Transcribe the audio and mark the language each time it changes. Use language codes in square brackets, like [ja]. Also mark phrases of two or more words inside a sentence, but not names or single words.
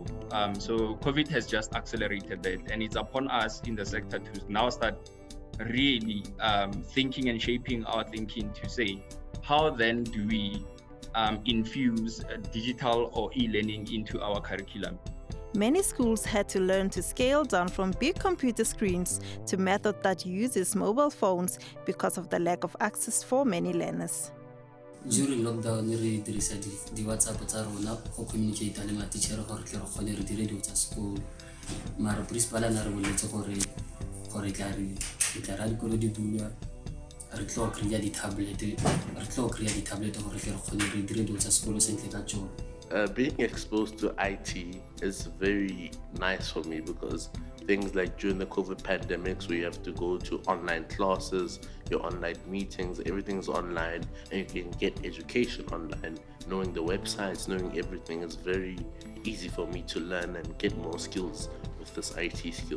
[en] So COVID has just accelerated that, and it's upon us in the sector to now start really thinking and shaping our thinking to say, how then do we infuse digital or e-learning into our curriculum? Many schools had to learn to scale down from big computer screens to method that uses mobile phones because of the lack of access for many learners. During lockdown, we [tn] dirisa di WhatsApp tsa rona go communicate le ma-teacher gore ke re kgone re dire dilo tsa sekolo. Mara principal a na re boletse gore tla ra dikolo di bulwa re tlo create di-tablet gore ke re kgone re dire dilo tsa sekolo sentle ka tsone. [en] Being exposed to IT is very nice for me because things like during the COVID pandemics where you have to go to online classes, your online meetings, everything's online and you can get education online. Knowing the websites, knowing everything is very easy for me to learn and get more skills with this IT skill.